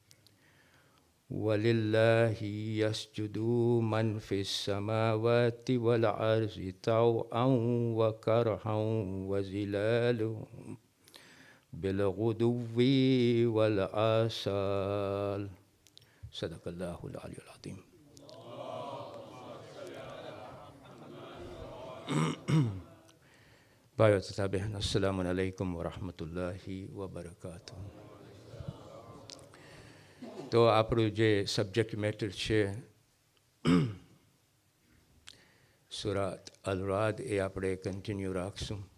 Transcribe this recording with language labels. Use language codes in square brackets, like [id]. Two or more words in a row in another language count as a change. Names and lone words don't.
[ar] ولله يسجد من في السماوات والأرض طوعا وكرها وظلالهم بالغدو والآصال صدق الله العلي العظيم. [gu] ભાઈઓ તથા બહેનો, [ar] السلام عليكم ورحمة الله وبركاته. [gu] તો આપણું જે [en] subject matter [gu] છે સુરાત અલ રાદ એ આપણે કન્ટિન્યુ રાખશું.